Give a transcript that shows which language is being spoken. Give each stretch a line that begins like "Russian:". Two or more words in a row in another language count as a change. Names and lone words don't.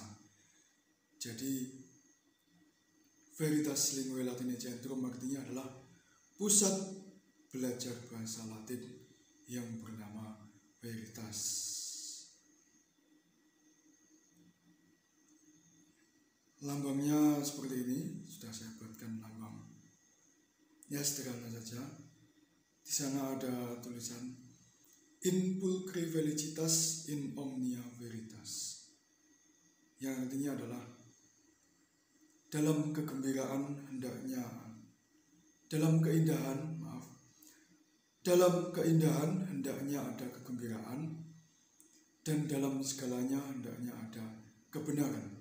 Indonesian: Jadi Veritas Linguae Latinae Centrum artinya adalah pusat belajar bahasa Latin yang bernama Veritas. Lambangnya seperti ini, sudah saya buatkan lambang. Ya, sederhana saja. Di sana ada tulisan
Latin: In pulchri felicitas in omnia veritas,
Indonesian: yang artinya adalah dalam keindahan hendaknya ada kegembiraan, dan dalam segalanya hendaknya ada kebenaran.